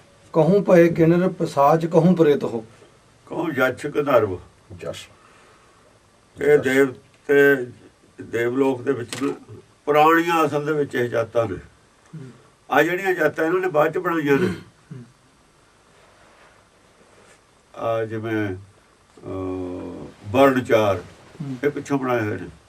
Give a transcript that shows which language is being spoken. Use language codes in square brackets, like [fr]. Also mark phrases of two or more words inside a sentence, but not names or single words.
[bra] कहूँ पए किन्नर पिसाच कहूँ प्रेत हो। कहूँ जछ ਗੰਧਰਵ ਜਸ [pa] ਇਹ ਦੇਵ ਤੇ ਦੇਵਲੋਕ ਦੇ ਵਿੱਚ ਨਾ ਪੁਰਾਣੀਆਂ ਅਸਲ ਦੇ ਵਿੱਚ ਇਹ ਜਾਤਾਂ ਨੇ। ਆ ਜਿਹੜੀਆਂ ਜਾਤਾਂ ਇਹਨਾਂ ਨੇ ਬਾਅਦ ਚ ਬਣਾਈਆਂ ਨੇ, ਆ ਜਿਵੇਂ ਵਰਣ ਚਾਰ ਇਹ ਪਿੱਛੋਂ ਬਣਾਏ ਹੋਏ ਨੇ।